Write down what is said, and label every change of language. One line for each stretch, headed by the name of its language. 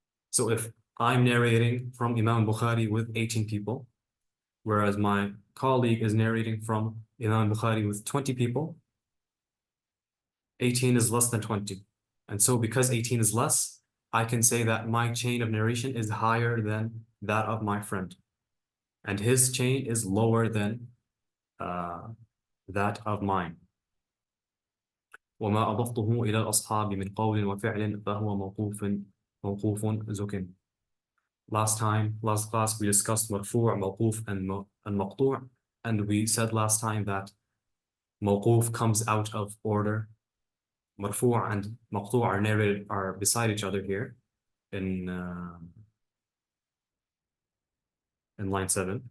English: So if I'm narrating from Imam Bukhari with 18 people, whereas my colleague is narrating from Imam Bukhari with 20 people, 18 is less than 20. And so because 18 is less, I can say that my chain of narration is higher than that of my friend. And his chain is lower than that of mine.
Arabic: وما أضفته إلى الأصحاب من قول وفعل فهو موقوف زك.
English: Last class, we discussed مرفوع, موقوف, and مقطوع. And we said last time that موقوف comes out of order. مرفوع and مقطوع are beside each other here in line 7.